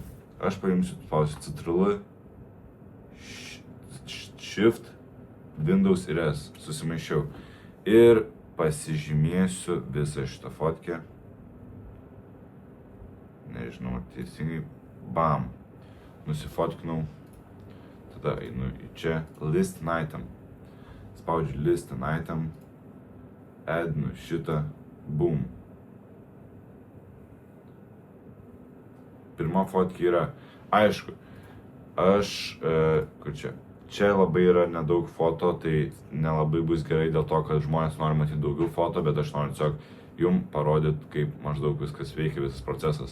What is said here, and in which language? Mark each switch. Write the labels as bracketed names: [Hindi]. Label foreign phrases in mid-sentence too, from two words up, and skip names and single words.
[Lithuanian] Aš paimsiu, spausiu Ctrl, Shift, Windows ir S, susimaišiau. Ir pasižymėsiu visą šitą fotkę. Nežinau, teisingai, bam, nusifotkinau, tada einu į čia, [English] list an item, spaudžiu list an item, [Lithuanian] addinu šitą, [English] boom. [Lithuanian] Pirma fotkė yra, aišku, kur čia labai yra nedaug foto, tai nelabai bus gerai dėl to, kad žmonės nori matyti daugiau foto, bet aš noriu tiesiog jums parodyti, kaip maždaug viskas veikia, visas procesas.